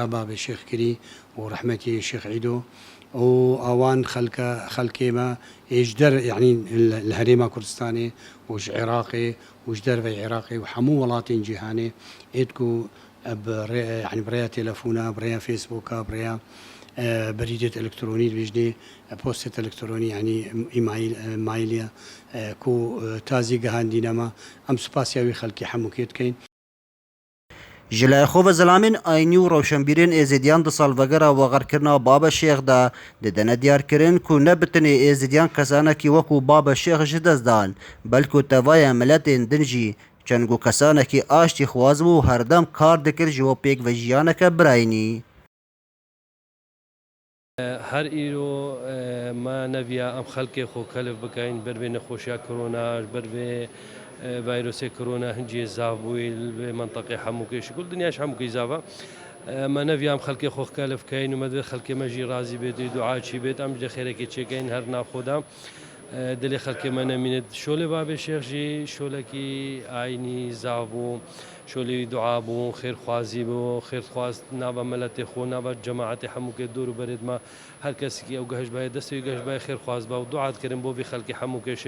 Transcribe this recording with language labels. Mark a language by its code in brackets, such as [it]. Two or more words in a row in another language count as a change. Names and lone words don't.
[ku] بابێ شێخ کردی و ڕەحمەتی شێخ عیدۆ و ئەوان خەڵکێمە هێش دەر یعنی لە هەرێما کوردستانێ وش عێراقێ وش دەرەوەی عێراقی و هەموو وڵاتین جیهانێ ئێت و ینی برەیە تێلەفۆنە برەیە فێسبووکە برەیە بەریدێت ئەلکترۆنی بژنێ پۆستێت ئەلکترۆنی ینی مایلیە کو تازی گەهاندینەمە ئەم سوپاسیاوی خەڵکی هەمووکێت بکەین. Ji Lêxova zilamên aynî û rewşenbîrên êzîdiyan di salvegera wexerkirina Baba Şêx de didine diyarkirin ku ne bi tinê êzîdiyan kesanekî wekû Baba Şêx ji dest dan, belku tevaya miletên din jî çeng û kesanekî aştî xwaz bû û herdem kar dikir ji bo pêkvejiyaneke birayînî. هەر ئیرۆ ما نەڤە ئەم خەڵکێ خۆ کەلف بکەین بەرێ نەخۆشیە کۆرۆناش بەرێ ڤایرۆسی کۆرۆنا هەنجێ زاڤ بووی بێ منتەقی هەمووکێشی گوڵ دنیاش هەمووکەی زاڤە مە نەڤە ئەم خەڵکی خۆ کەلف بکەین و مەدوێ خەڵکێ مەژی رازی بێت و دوعاچی بێت ئەم لە خێرەکێ چێکەین هەر ناخۆدا دلێ خەڵکێ مە نەمینێت شۆلێ بابێ شێخژی شۆلەکی ئاینی زاڤ بوو شۆلی دوعا بوو خێرخوازی بوو خێرخواست نابە مەلەتێ خۆ نابە جەماعەتی هەمووکێ دوور و بەرێتمە هەر کەسێکی ئەو گەهشبایە دەستی گەشتبای خێرخواز بە و دوعاتکردن بۆ بێ خەڵکی هەموو کێشێک